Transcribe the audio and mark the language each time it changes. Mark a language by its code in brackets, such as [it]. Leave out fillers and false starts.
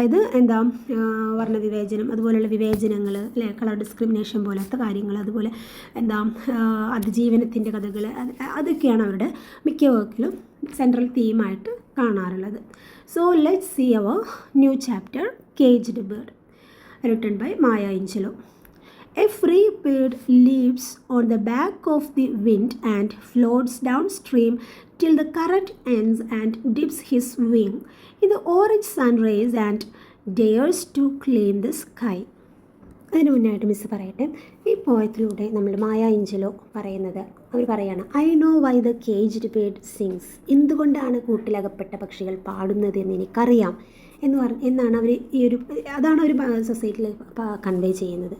[ml] അതായത് വർണ്ണവിവേചനം, അതുപോലെയുള്ള വിവേചനങ്ങൾ, അല്ലെ, കളർ ഡിസ്ക്രിമിനേഷൻ പോലത്തെ കാര്യങ്ങൾ, അതുപോലെ അതിജീവനത്തിൻ്റെ കഥകൾ, അതൊക്കെയാണ് അവരുടെ മിക്ക വർക്കിലും സെൻട്രൽ തീമായിട്ട് കാണാറുള്ളത്. [en] So let's see our new chapter caged bird, written by Maya Angelou. A free bird leaps on the back of the wind and floats downstream till the current ends and dips his wing in the orange sun rays and dares to claim the sky. [ml] അതിന് മുന്നായിട്ട് miss പറയട്ടെ, ഈ പോയത്തിലൂടെ നമ്മൾ മായ Angelo പറയുന്നത്, അവർ പറയാണ്, [en] I know why the caged bird sings. [ml] എന്തുകൊണ്ടാണ് കൂട്ടിലകപ്പെട്ട പക്ഷികൾ പാടുന്നത് എന്ന് എനിക്കറിയാം എന്നാണ് അവർ അതാണ് അവർ സൊസൈറ്റിയിൽ കൺവേ ചെയ്യുന്നത്.